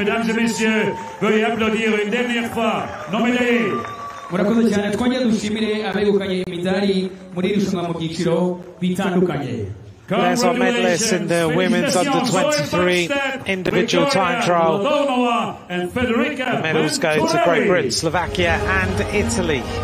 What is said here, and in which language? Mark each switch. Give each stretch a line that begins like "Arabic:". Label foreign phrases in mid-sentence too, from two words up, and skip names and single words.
French: Mesdames et messieurs, veuillez applaudir une dernière fois nos médaillés.
Kinyarwanda: Murakoze cyane, twongere dushimire abegukanye imidari muri irushanwa mu byiciro bitandukanye.
English: There's our medalists in the women's under 23 individual time trial. The medals go to Great Britain, Slovakia and Italy.